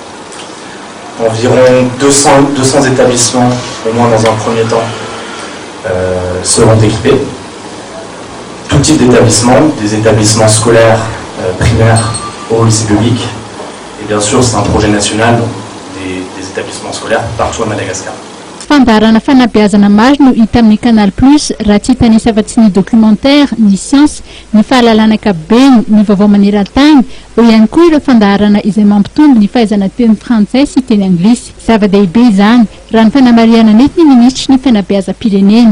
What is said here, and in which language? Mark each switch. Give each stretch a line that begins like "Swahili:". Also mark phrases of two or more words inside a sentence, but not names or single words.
French: Environ 200 établissements, au moins dans un premier temps, seront équipés. Tout type d'établissements, des établissements scolaires primaires au lycée public. Et bien sûr, c'est un projet national des établissements scolaires partout à Madagascar.
Malagasy: Fandarana fanabeazana maro no hita amin'ny Canal Plus raha tsy hitanisy afa-tsy ny documentaire, ny science, ny fahalalana ankapobeny, ny vaovao maneran-tany, eo ihany koa ireo fandarana izay mampitombo ny fahaizana teny frantsay sy teny anglisy. Zava-dehibe izany raha ny fanamariana nety ny ministry ny fanabeazam-pirenena.